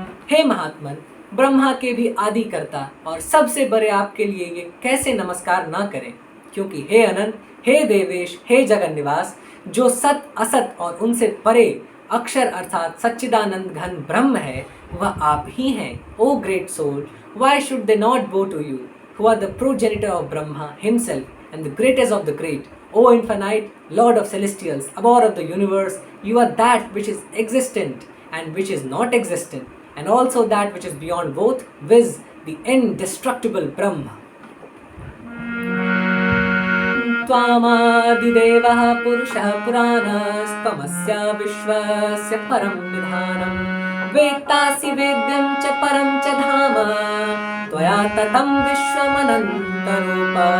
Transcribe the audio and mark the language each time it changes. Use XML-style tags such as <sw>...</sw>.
<hi>हे महात्मन, ब्रह्मा के भी आदि कर्ता और सबसे बड़े आपके लिए ये कैसे नमस्कार ना करें, क्योंकि हे अनंत, हे देवेश, हे जगन्निवास, जो सत असत और उनसे परे अक्षर अर्थात सच्चिदानंद घन ब्रह्म है, वह आप ही हैं।</hi> <en>O great soul, why should they not bow to you, who are the progenitor of Brahma himself and the greatest of the great? O infinite Lord of celestials, abode of the universe, you are that which is existent and which is not existent, and also that which is beyond both, viz. The indestructible Brahma.</en> <sa>त्वामादिदेवः पुरुषः पुराणस्त्वमस्य विश्वस्य परं निधानं वेत्तासि वेद्यं च परं च धाम त्वया ततं विश्वमनन्तरूप।</sa>